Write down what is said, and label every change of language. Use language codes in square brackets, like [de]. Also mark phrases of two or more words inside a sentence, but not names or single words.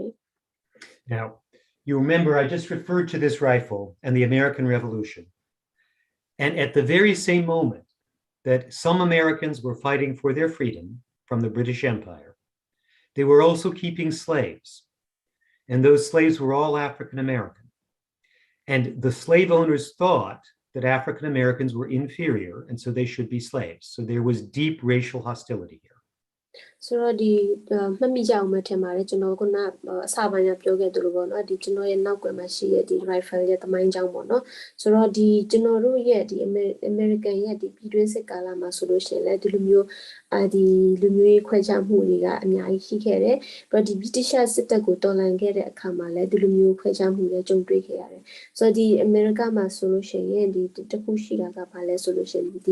[en] Now, you remember I just referred to this rifle and the American Revolution. And at the very same moment that some Americans were fighting for their freedom from the British Empire, they were also keeping slaves. And those slaves were all African American. And the slave owners thought that African Americans were inferior, and so they should be slaves. So there was deep racial hostility here. [my] ဆိုတော့ဒီမှတ်မိကြအောင်မထင်ပါတယ်ကျွန်တော်ကအစပိုင်းကပြောခဲ့သလိုပေါ့နော်ဒီကျွန်တော်ရဲ့နောက်ကွယ်မှာရှိတဲ့ဒီ rifle ရဲ့သမိုင်းကြောင်းပေါ့နော်ဆိုတော့ဒီကျွန်တော်တို့ရဲ့ဒီ American ရဲ့ဒီပြည်တွင်းစစ်ကာလမှာဆိုလို့ရှိရင်လည်းဒီလူမျိုးဒီလူမျိုးရေးခွဲခြားမှုတွေကအများကြီးရှိခဲ့တယ်ပြီးတော့ဒီ British စစ်တပ်ကိုတော်လှန်ခဲ့တဲ့အခါမှာလည်းဒီလူမျိုးခွဲခြားမှုတွေကြုံတွေ့ခဲ့ရတယ်ဆိုတော့ဒီ America မှာဆိုလို့ရှိရင်ဒီတခုရှိတာကဘာလဲဆိုလို့ရှိရင်